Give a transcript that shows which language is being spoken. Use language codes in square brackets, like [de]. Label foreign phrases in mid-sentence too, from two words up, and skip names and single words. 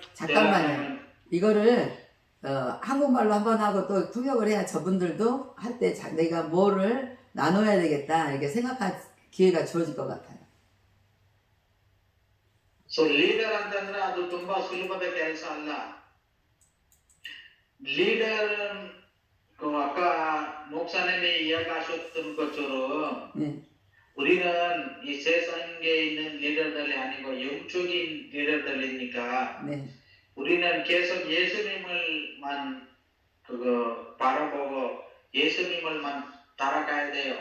[ko] 잠깐만요. 이거를 한국말로 한번 하고 또 통역을 해야 저분들도 할 때 내가 뭐를 나눠야 되겠다 이렇게 생각할 기회가 주어질 것 같아요. [en] so leader [kn] ಅಂತಂದ್ರೆ ಅದು ತುಂಬಾ ಸುಲಭದ ಕೆಲಸ ಅಲ್ಲ. [ko] leader 그 아까 목사님이 이야기하셨던 것처럼 네. 우리는 이 세상에 있는 리더들이 아니고 영적인 리더들이니까 네. 우리는 계속 예수님을만 그거 바라보고 예수님을만 따라가야 돼요.